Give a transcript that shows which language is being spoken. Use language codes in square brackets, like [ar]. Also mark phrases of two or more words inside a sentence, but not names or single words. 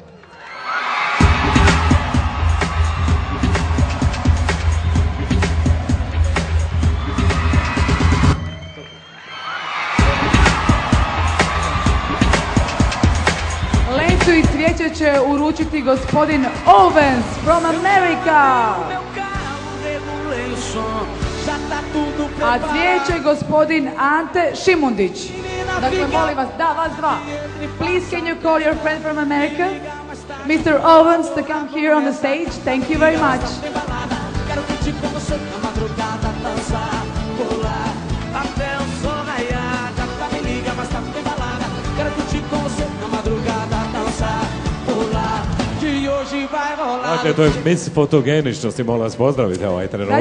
[hr] Lentu i cvijeće će uručiti gospodin Owens [en] from America. [hr] A cvijeće gospodin Ante Šimundić. Dakle, molim vas, da, vas dva. [en] Please can you call your friend from America, Mr. Owens, to come here on the stage? Thank you very much. [hr] Dakle, to je Miss fotogeničnosti, molim vas pozdravite ovaj trenutak.